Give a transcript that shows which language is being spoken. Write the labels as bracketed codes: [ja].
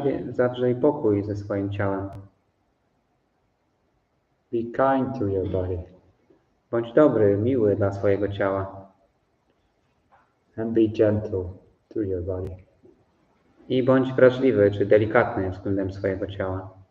[pl] Zawrzyj pokój ze swoim ciałem. [en] Be kind to your body. [pl] Bądź dobry, miły dla swojego ciała. [en] And be gentle to your body. [pl] I bądź wrażliwy czy delikatny względem swojego ciała.